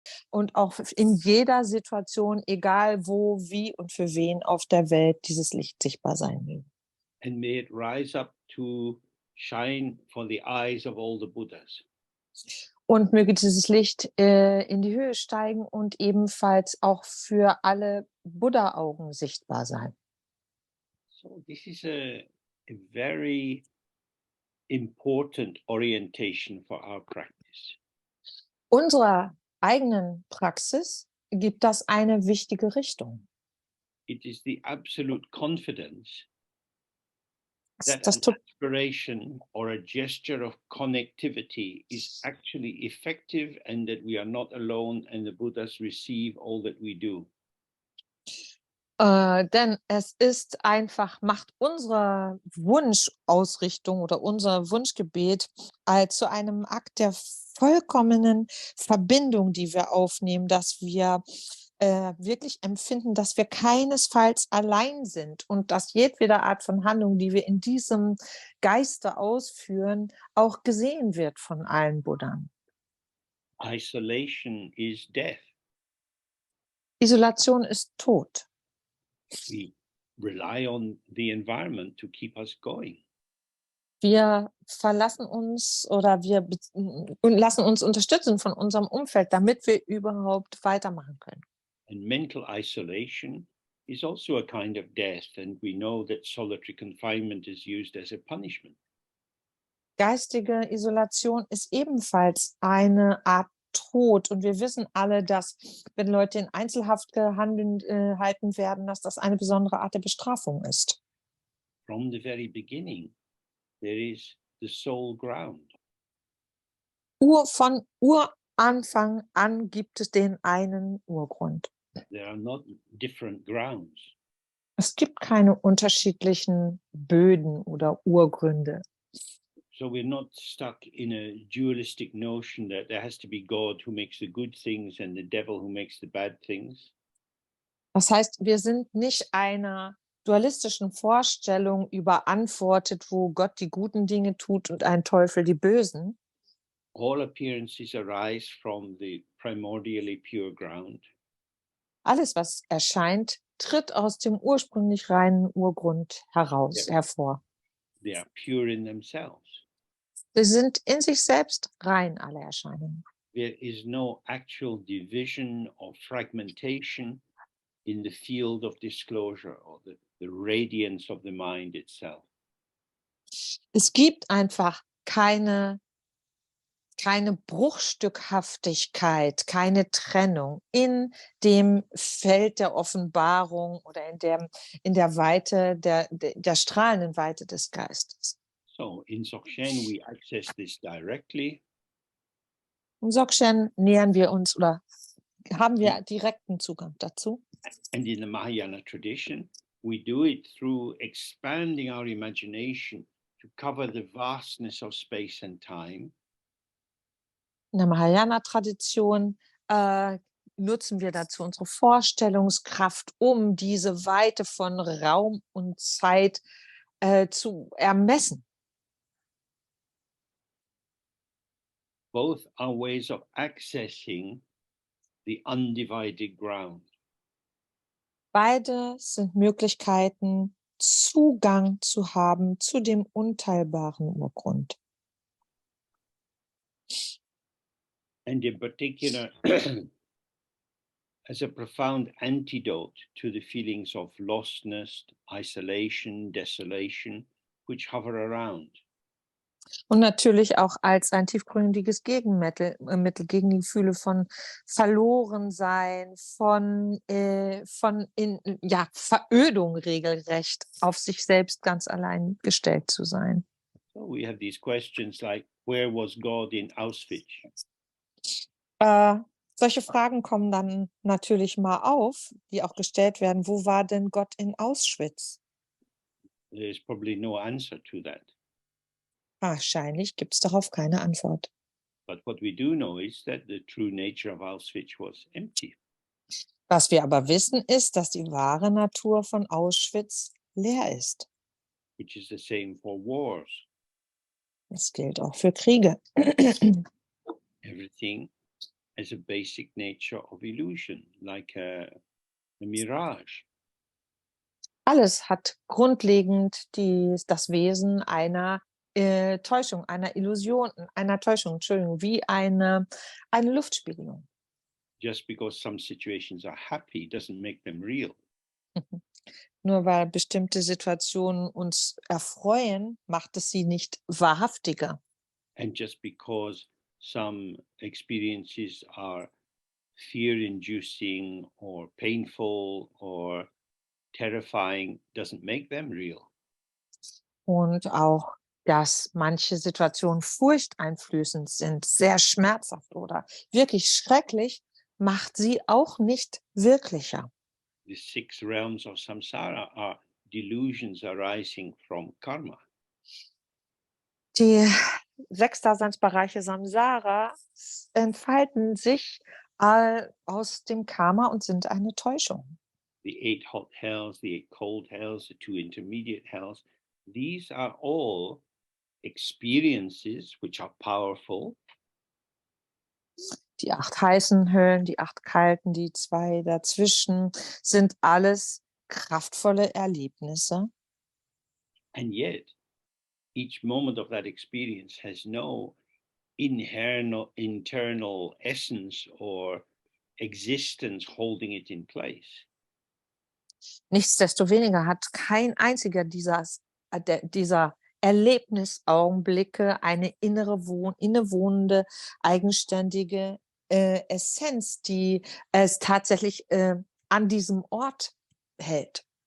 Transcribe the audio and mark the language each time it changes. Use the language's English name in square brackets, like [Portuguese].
[German] Und auch in jeder Situation, egal wo, wie und für wen auf der Welt dieses Licht sichtbar sein will. [English] And may it rise up to shine for the eyes of all the Buddhas. [German] Und möge dieses Licht in die Höhe steigen und ebenfalls auch für alle Buddha-Augen sichtbar sein. [English] So this is a very important orientation for our practice. [German] Unserer eigenen Praxis gibt das eine wichtige Richtung. [English] It is the absolute confidence that [German] Das [English] an aspiration or a gesture of connectivity is actually effective and that we are not alone and the Buddhas receive all that we do. [German] Denn es ist einfach, macht unsere Wunschausrichtung oder unser Wunschgebet zu einem Akt der vollkommenen Verbindung, die wir aufnehmen, dass wir wirklich empfinden, dass wir keinesfalls allein sind und dass jedwede Art von Handlung, die wir in diesem Geiste ausführen, auch gesehen wird von allen Buddhern. [English] Isolation is death. [German] Isolation ist Tod. [English] We rely on the environment to keep us going. [German] Wir verlassen uns oder wir lassen uns unterstützen von unserem Umfeld, damit wir überhaupt weitermachen können. [English] And mental isolation is also a kind of death, and we know that solitary confinement is used as a punishment. [German] Geistige Isolation ist ebenfalls eine Art Tod und wir wissen alle, dass wenn Leute in Einzelhaft gehalten werden, dass das eine besondere Art der Bestrafung ist. [English] From the very beginning, there is the sole ground. [German] Von Uranfang an gibt es den einen Urgrund. [English] There are not different grounds. [German] Es gibt keine unterschiedlichen Böden oder Urgründe. [English] So we're not stuck in a dualistic notion that there has to be God who makes the good things and the devil who makes the bad things. [German] Das heißt, wir sind nicht einer dualistischen Vorstellung überantwortet, wo Gott die guten Dinge tut und ein Teufel die bösen. [English] All appearances arise from the primordially pure ground. [German] Alles, was erscheint, tritt aus dem ursprünglich reinen Urgrund hervor. [English] They are pure in themselves. [German] Sie sind in sich selbst rein, alle Erscheinungen. [English] There is no actual division or fragmentation in the field of disclosure or the radiance of the mind itself. [German] Es gibt einfach keine Bruchstückhaftigkeit, keine Trennung in dem Feld der Offenbarung oder in der Weite, der strahlenden Weite des Geistes. [English] So in Dzogchen we access this directly. [German] Im Dzogchen nähern wir uns oder haben wir direkten Zugang dazu. [English] And in the Mahayana tradition, we do it through expanding our imagination to cover the vastness of space and time. [German] In der Mahayana-Tradition nutzen wir dazu unsere Vorstellungskraft, um diese Weite von Raum und Zeit zu ermessen. [English] Both are ways of accessing the undivided ground. [German] Beide sind Möglichkeiten, Zugang zu haben zu dem unteilbaren Urgrund. [English] And in particular, as a profound antidote to the feelings of lostness, isolation, desolation, which hover around. [German] Und natürlich auch als ein tiefgründiges Gegenmittel gegen die Gefühle von Verlorensein, von Verödung regelrecht, auf sich selbst ganz allein gestellt zu sein. [English] So we have these questions like, where was God in Auschwitz? [German] Solche Fragen kommen dann natürlich mal auf, die auch gestellt werden. Wo war denn Gott in Auschwitz? [English] There's probably no answer to that. [German] Wahrscheinlich gibt es darauf keine Antwort. [English] But what we do know is that the true nature of Auschwitz was empty. [German] Was wir aber wissen, ist, dass die wahre Natur von Auschwitz leer ist. [English] Which is the same for wars. [German] Das gilt auch für Kriege. [English] everything has a basic nature of illusion, like a mirage. [German] Alles hat grundlegend das Wesen einer Täuschung, einer Illusion, einer Täuschung, Entschuldigung, wie eine Luftspiegelung. [English] Just because some situations are happy doesn't make them real. [German] Nur weil bestimmte Situationen uns erfreuen, macht es sie nicht wahrhaftiger. [English] And just because some experiences are fear-inducing or painful or terrifying doesn't make them real. [German] Und auch, dass manche Situationen furchteinflößend sind, sehr schmerzhaft oder wirklich schrecklich, macht sie auch nicht wirklicher. [English] The 6 realms of samsara are delusions arising from karma. [German] Die 6 Daseinsbereiche Samsara entfalten sich aus dem Karma und sind eine Täuschung. [English] The 8 hot hells, the 8 cold hells, the 2 intermediate hells, these are all experiences which are powerful. [German] Die 8 heißen Höllen, die 8 kalten, die 2 dazwischen sind alles kraftvolle Erlebnisse. [English] And yet, each moment of that experience has no internal essence or existence holding it in place. [German] Nichtsdestoweniger hat kein einziger dieser Erlebnisaugenblicke eine innewohnende, eigenständige Essenz, die es tatsächlich an diesem Ort hält.